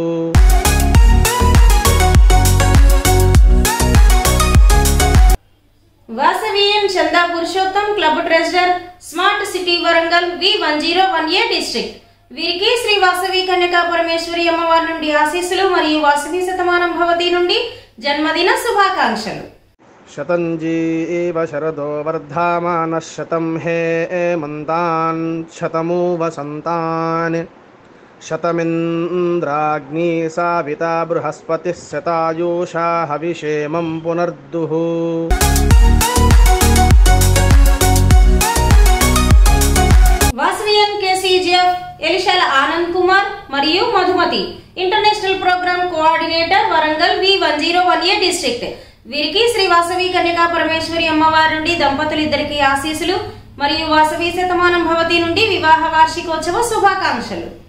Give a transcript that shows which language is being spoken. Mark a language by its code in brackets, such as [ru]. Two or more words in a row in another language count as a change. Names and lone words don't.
[te] వాసవియన్ చందా పురుషోత్తం, [en] club treasurer Smart City [te] వరంగల్ V1018 డిస్ట్రిక్ట్. వీరికి శ్రీ వాసవి కన్యకా పరమేశ్వరి అమ్మవారి నుండి ఆశీస్సులు మరియు వాసవి [sa] శతమానం భవతి [te] నుండి జన్మదిన శుభాకాంక్షలు. [sa] शतञ्जीव शरदो वर्धमानः शतं हेमन्तान् शतमु वसन्तान् शतमिन्द्राग्नी साविता बृहस्पतिः शतायुषा हविषेमं पुनर्दुः। [te] వాసవియన్ కేసీజీఎఫ్ ఎలిషాల ఆనంద్ కుమార్ మరియు మధుమతి [en] International Program Coordinator [te] వరంగల్ V1018 డిస్ట్రిక్ట్. వీరికి శ్రీ వాసవి కన్యకా పరమేశ్వరి అమ్మవారి నుండి దంపతులిద్దరికి ఆశీస్సులు మరియు వాసవి [sa] శతమానం భవతి [te] నుండి వివాహ వార్షికోత్సవ శుభాకాంక్షలు.